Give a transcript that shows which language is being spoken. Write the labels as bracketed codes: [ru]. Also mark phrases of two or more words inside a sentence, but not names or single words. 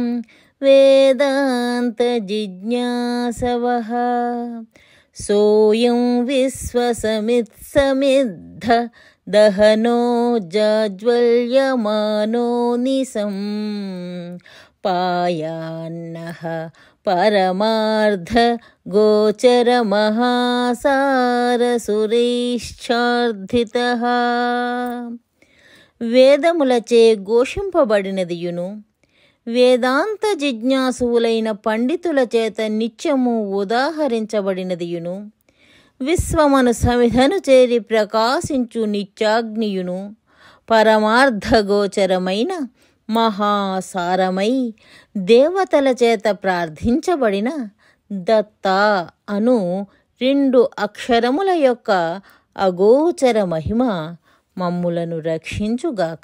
[sa] वेदान्तजिज्ञासवः सोऽयं विश्वसमित्समिद्ध दहनो जाज्वल्यमानो निशं पायान्नः परमार्थगोचरमहासारसुरैశ్చార్థితః. [te] వేదములచే ఘోషింపబడినదియును వేదాంత జిజ్ఞాసువులైన పండితుల చేత నిత్యము ఉదాహరించబడినదియును విశ్వమను సమిధను చేరి ప్రకాశించు నిత్యాగ్నియును పరమార్థగోచరమైన మహాసారమై దేవతల చేత ప్రార్థించబడిన దత్త అను 2 అక్షరముల యొక్క అగోచర మహిమ మమ్ములను రక్షించుగాక.